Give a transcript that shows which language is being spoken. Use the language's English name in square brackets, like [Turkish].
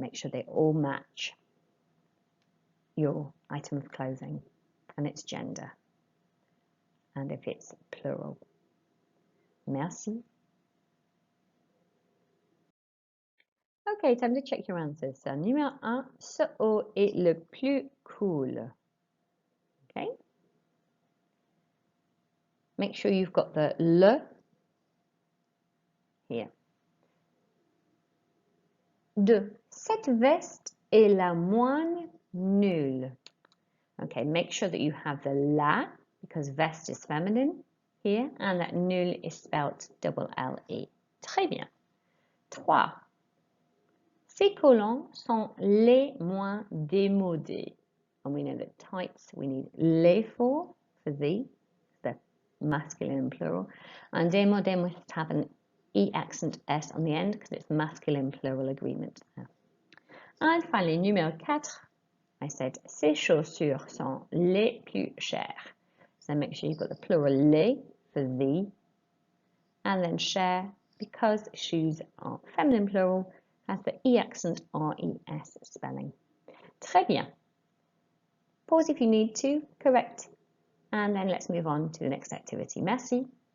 [English] Make sure they all match your item of clothing and its gender, and if it's plural. [French] Merci. [English] Okay, time to check your answers. [French] So, numéro 1, ce haut est le plus cool. [English] Okay. Make sure you've got the le here. 2. [French] Cette veste est la moins nulle. [English] Okay, make sure that you have the la, because veste is feminine here, and that nulle is spelt double L-E. [French] Très bien. 3. Ces collants sont les moins démodés. [English] And we know that types, we need les for the masculine and plural. And démodé must have an E accent S on the end because it's masculine plural agreement. And finally, numéro 4, I said, [French] ces chaussures sont les plus chères. [English] So make sure you've got the plural les for the, and then cher, because shoes are feminine plural, has the E accent R-E-S spelling. [French] Très bien. [English] Pause if you need to, correct, and then let's move on to the next activity. [French] Merci.